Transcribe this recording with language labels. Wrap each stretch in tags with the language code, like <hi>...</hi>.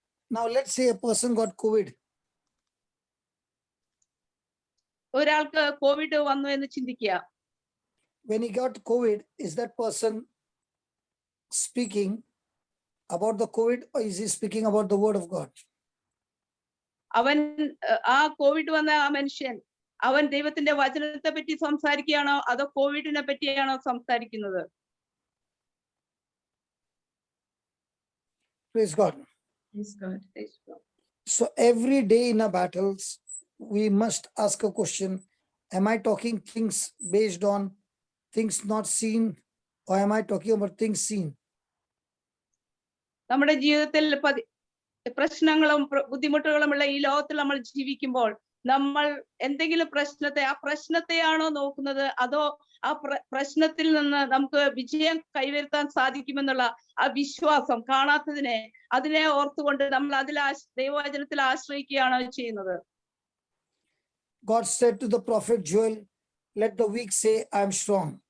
<en>Now let's say a person got COVID.</en> <ml>ഒരാൾക്ക് Covid വന്നു എന്ന് ചിന്തിക്കുക.</ml> <en>When he got COVID, is that person speaking about the COVID, or is he speaking about the word of God?</en> <ml>അവൻ ആ Covid വന്ന ആ മനുഷ്യൻ അവൻ ദൈവത്തിന്റെ വചനത്തെ പറ്റി സംസാരിക്കുകയാണോ, അതോ കോവിഡിനെ പറ്റിയാണോ സംസാരിക്കുന്നത്?</ml> <en>Praise God. Praise God. Praise God. So every day in our battles, we must ask a question: am I talking things based on things not seen, or am I talking about things seen?</en> <ml>നമ്മുടെ ജീവിതത്തിൽ പ്രശ്നങ്ങളും ബുദ്ധിമുട്ടുകളുമുള്ള ഈ ലോകത്തിൽ നമ്മൾ ജീവിക്കുമ്പോൾ നമ്മൾ എന്തെങ്കിലും ആ പ്രശ്നത്തെയാണോ നോക്കുന്നത്, അതോ ആ പ്രശ്നത്തിൽ നിന്ന് നമുക്ക് വിജയം കൈവരുത്താൻ സാധിക്കുമെന്നുള്ള ആ വിശ്വാസം, അതിനെ ഓർത്തുകൊണ്ട് നമ്മൾ ദൈവവചനത്തിൽ ആശ്രയിക്കുകയാണോ ചെയ്യുന്നത്?</ml> <en>God said to the prophet Joel, let the weak say, I am strong.</en>